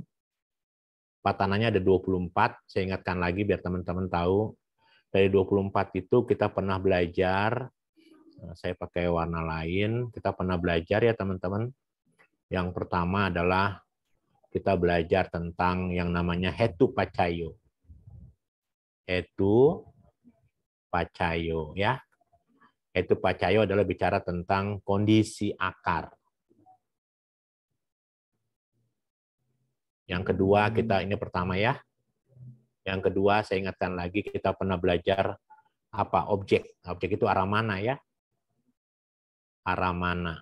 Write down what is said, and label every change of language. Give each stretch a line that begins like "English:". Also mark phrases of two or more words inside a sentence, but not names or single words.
Indonesian: Patananya ada 24, saya ingatkan lagi biar teman-teman tahu. Dari 24 itu kita pernah belajar, saya pakai warna lain, kita pernah belajar ya teman-teman. Yang pertama adalah kita belajar tentang yang namanya
Pali: hetu pacayo. Hetu pacayo ya. Hetu pacayo
Indonesian: adalah bicara tentang kondisi akar. Yang kedua, ini pertama ya. Yang kedua, saya ingatkan lagi, kita pernah belajar apa? Objek. Objek itu arah mana ya? Arah mana?